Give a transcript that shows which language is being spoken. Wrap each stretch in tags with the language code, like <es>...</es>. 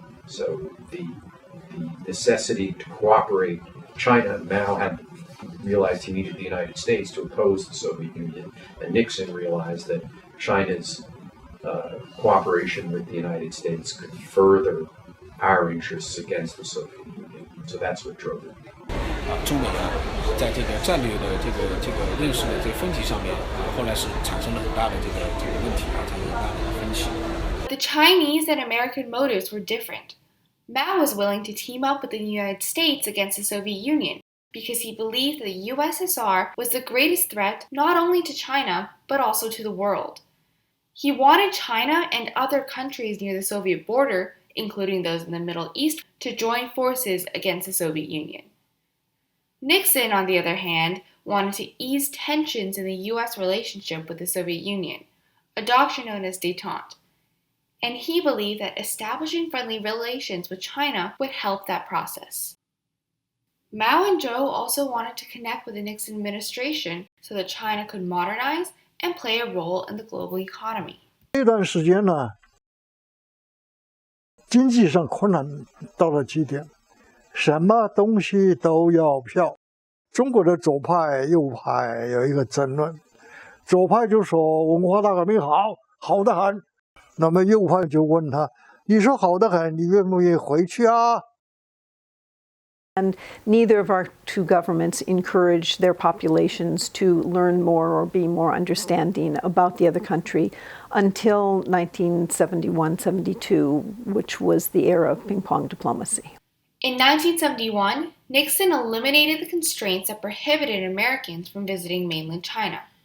<en>So the necessity to cooperate, Mao had realized he needed the United States to oppose the Soviet Union, and Nixon realized that China's cooperation with the United States could further our interests against the Soviet Union. So that's what drove it.</en> <zh>中美啊，在这个战略的这个认识的这个分歧上面，后来是产生了很大的这个问题啊，产生了很大的分歧。</zh> <en>The Chinese and American motives were different. Mao was willing to team up with the United States against the Soviet Union because he believed that the USSR was the greatest threat not only to China, but also to the world. He wanted China and other countries near the Soviet border, including those in the Middle East, to join forces against the Soviet Union. Nixon, on the other hand, wanted to ease tensions in the U.S. relationship with the Soviet Union, a doctrine known as détente, and he believed that establishing friendly relations with China would help that process. Mao and Zhou also wanted to connect with the Nixon administration so that China could modernize and play a role in the global economy.</en> <zh>这段时间呢，经济上困难到了极点，什么东西都要票。中国的左派、右派有一个争论，左派就说文化大革命好得很，那么右派就问他，你说好得很，你愿不愿意回去啊？</zh> <en>And neither of our two governments encouraged their populations to learn more or be more understanding about the other country until 1971-72, which was the era of ping-pong diplomacy. In 1971, Nixon eliminated the constraints that prohibited Americans from visiting mainland China.</en>